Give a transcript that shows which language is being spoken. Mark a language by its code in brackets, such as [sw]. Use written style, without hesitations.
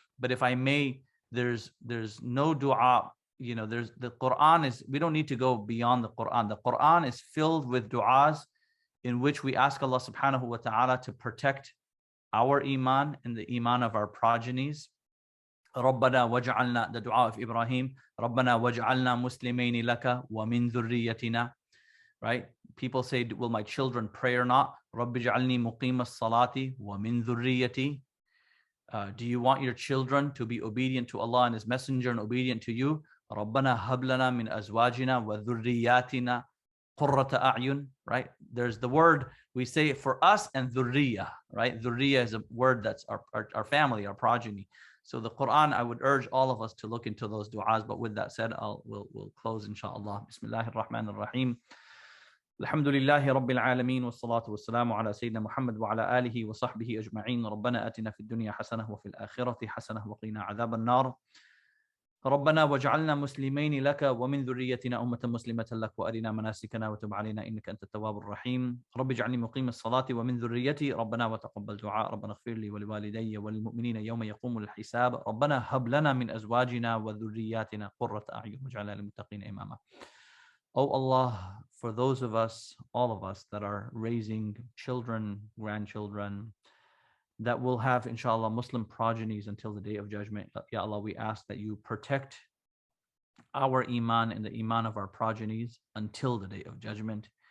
[en] But if I may, there's no dua, there's the Quran is, we don't need to go beyond the Quran. The Quran is filled with du'as in which we ask Allah subhanahu wa ta'ala to protect our iman and the iman of our progenies. [ar] رَبَّنَا وَجْعَلْنَا, [en] the dua of Ibrahim, [ar] رَبَّنَا وَجْعَلْنَا مُسْلِمَيْنِ لَكَ وَمِن ذُرِّيَّتِنَا. [en] Right? People say, will my children pray or not? [ar] رَبِّ اجْعَلْنِي مُقِيمَ الصَّلَاةِ وَمِن ذُرِّيَّتِي. [en] Do you want your children to be obedient to Allah and His Messenger and obedient to you? [ar] رَبَّنَا هَبْ لَنَا مِنْ أَزْوَاجِنَا وَذُرِّيَّاتِنَا qurrata a'yun, [en] right? There's the word we say for us and dhurriya, right? Dhurriya is a word that's our family, our progeny. So the Quran, I would urge all of us to look into those du'as. But with that said, we'll close inshallah. [ar] Bismillahir Rahmanir Rahim. الحمد لله رب العالمين والصلاة والسلام على سيدنا محمد وعلى آله وصحبه أجمعين. ربنا آتنا في الدنيا حسنة وفي الآخرة حسنة وقنا عذاب النار. ربنا واجعلنا مسلمين لك ومن ذريتنا أمة مسلمة لك وأرنا مناسكنا وتب علينا إنك أنت التواب الرحيم. رب اجعلني مقيم الصلاة ومن ذريتي ربنا وتقبل دعاء. ربنا اغفر لي ولوالدي وللمؤمنين يوم يقوم الحساب. ربنا هب لنا من أزواجنا وذرياتنا قرة أعين واجعلنا للمتقين إماما. [en] Oh Allah, for those of us, all of us that are raising children, grandchildren, that will have, inshallah, Muslim progenies until the day of judgment. Ya Allah, we ask that you protect our iman and the iman of our progenies until the day of judgment.